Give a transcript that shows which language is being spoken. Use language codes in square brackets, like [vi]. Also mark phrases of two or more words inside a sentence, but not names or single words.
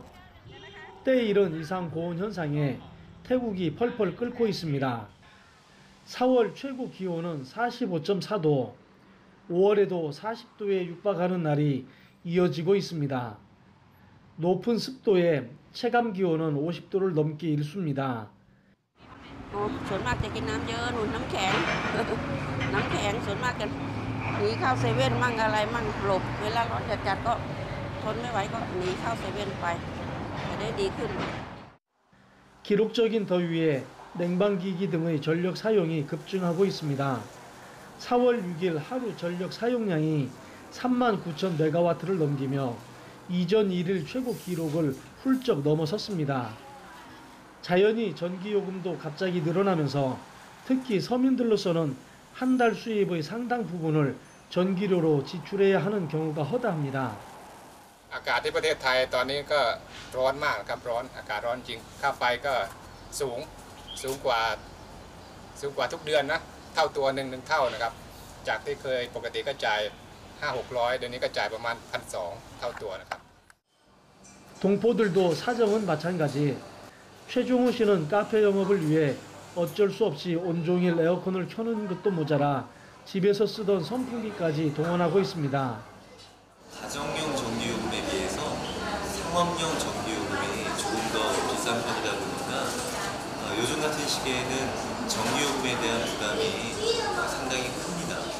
[ko] 때에 이른 이상 고온 현상에 태국이 펄펄 끓고 있습니다. 4월 최고 기온은 45.4도, 5월에도 40도에 육박하는 날이 이어지고 있습니다. 높은 습도에 체감 기온은 50도를 넘기 일쑤입니다. [th] ส่วนมากจะกินน้ำเยอะนุ่นน้ำแข็ง น้ำแข็งส่วนมากกันหนีเข้าเซเว่นมั่งอะไรมั่งหลบเวลาร้อนจัดๆก็ทนไม่ไหวก็หนีเข้าเซเว่นไปจะได้ดีขึ้น [ko] 기록적인 더위에 냉방기기 등의 전력 사용이 급증하고 있습니다. 4월 6일 하루 전력 사용량이 39,000메가와트를 넘기며 이전 1일 최고 기록을 훌쩍 넘어섰습니다. 자연히 전기요금도 갑자기 늘어나면서 특히 서민들로서는 한 달 수입의 상당 부분을 전기료로 지출해야 하는 경우가 허다합니다. [th] อากาศที่ประเทศไทยตอนนี้ก็ร้อนมากครับร้อนอากาศร้อนจริงค่าไฟก็สูงกว่าทุกเดือนนะเท่าตัวหนึ่งเท่านะครับจากที่เคยปกติก็จ่าย 500-600 เดี๋ยวนี้ก็จ่ายประมาณ 1,200 เท่าตัวนะครับ [ko] 동포들도 사정은 마찬가지. 최종우 씨는 카페 영업을 위해 어쩔 수 없이 온종일 에어컨을 켜는 것도 모자라 집에서 쓰던 선풍기까지 동원하고 있습니다. 가정용 전기요금에 비해서 상업용 전기요금이 조금 더 비싼 편이다 보니까 요즘 같은 시기에는 전기요금에 대한 부담이 상당히 큽니다.